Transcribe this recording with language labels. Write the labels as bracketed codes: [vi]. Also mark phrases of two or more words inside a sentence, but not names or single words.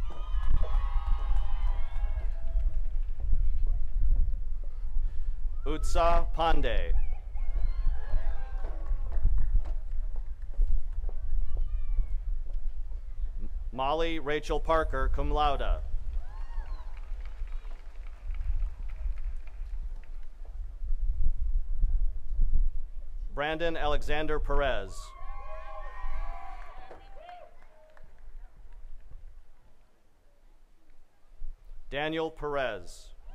[en] Utsa Pandey. Molly Rachel Parker, [la] cum laude. [en] Brandon Alexander Perez. Daniel Perez.